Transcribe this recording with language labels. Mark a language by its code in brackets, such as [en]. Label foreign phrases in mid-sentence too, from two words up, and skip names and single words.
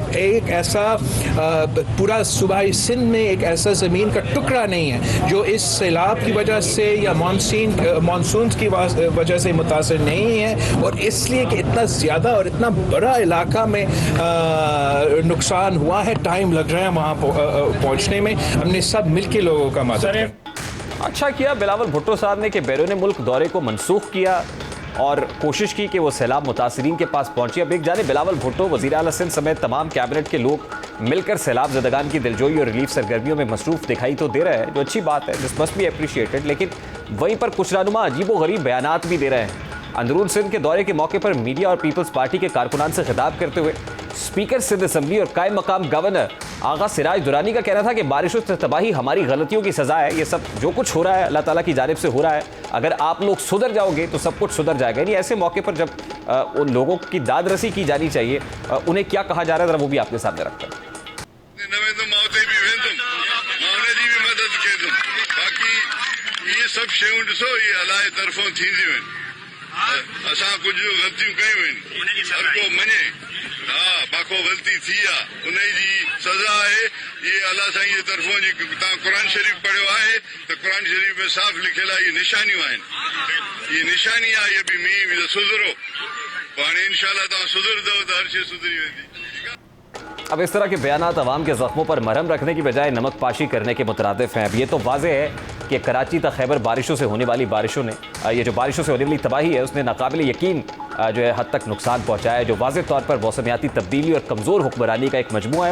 [ur] ایک ایسا پورا صوبائی سندھ میں ایک ایسا زمین کا ٹکڑا نہیں ہے جو اس سیلاب کی وجہ سے یا مانسون کی وجہ سے متاثر نہیں ہے، اور اسلئے کہ اتنا زیادہ اور اتنا بڑا علاقہ میں نقصان ہوا ہے، ٹائم لگ رہا ہے وہاں پہنچنے میں. ہمنے سب مل کے لوگوں کا مدد اچھا کیا بلاول بھٹو صاحب نے کہ بیرون ملک دورے کو منسوخ کیا اور کوشش کی کہ وہ سیلاب متاثرین کے پاس پہنچے. اب ایک جانے بلاول بھٹو، وزیر اعلیٰ سندھ سمیت تمام کیبنٹ کے لوگ ملکر سیلاب زدگان کی دلجوئی اور ریلیف سرگرمیوں میں مصروف دکھائی تو دے رہے ہیں، جو اچھی بات ہے, [en] this must be appreciated. [ur] لیکن وہیں پر کچھ رہنما عجیب و غریب بیانات بھی دے رہے ہیں. اندرون سندھ کے دورے کے موقع پر میڈیا اور پیپلز پارٹی کے کارکنان سے خطاب کرتے ہوئے اسپیکر سندھ اسمبلی اور قائم مقام گورنر آغا سراج درانی کا کہنا تھا کہ بارشوں سے تباہی ہماری غلطیوں کی سزا ہے. یہ سب جو کچھ ہو رہا ہے اللہ تعالیٰ کی جانب سے ہو رہا ہے۔ اگر آپ لوگ سدھر جاؤ گے تو سب کچھ سدھر جائے گا. یعنی ایسے موقع پر جب ان لوگوں کی داد رسی کی جانی چاہیے، انہیں کیا کہا جا رہا ہے، ذرا وہ بھی آپ کے سامنے رکھتا ہے. [sd] सब शयूं ॾिसो, ये अलाए तरफ़ों थींदियूं आहिनि। असां कुझु ग़लतियूं कयूं आहिनि, हर को मञे हा बाको ग़लती थी आहे, उन जी सज़ा आहे। ये अलाह साईं जे तरफ़ों जी तव्हां क़ुरान शरीफ़ पढ़ियो आहे त क़ुरान शरीफ़ में साफ़ लिखियल आहे, ये निशानियूं आहिनि। ये निशानी आहे, ये बि मींहुं सुधरो, हाणे इंशाअल्लाह तव्हां सुधरदव त हर शइ सुधरी वेंदी। [ur] اب اس طرح کے بیانات عوام کے زخموں پر مرہم رکھنے کی بجائے نمک پاشی کرنے کے مترادف ہیں. اب یہ تو واضح ہے کہ کراچی تک خیبر بارشوں سے ہونے والی بارشوں نے، یہ جو بارشوں سے ہونے والی تباہی ہے، اس نے ناقابل یقین جو ہے حد تک نقصان پہنچایا ہے، جو واضح طور پر موسمیاتی تبدیلی اور کمزور حکمرانی کا ایک مجموعہ ہے.